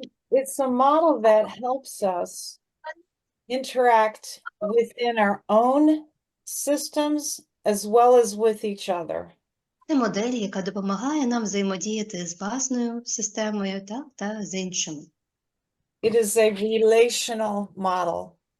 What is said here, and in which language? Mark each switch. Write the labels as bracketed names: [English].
[English] It's a model that helps us interact within our own systems as well as with each other. [Ukrainian] Це модель, яка допомагає нам взаємодіяти з власною системою, так, та з іншими. [English] It is a relational model.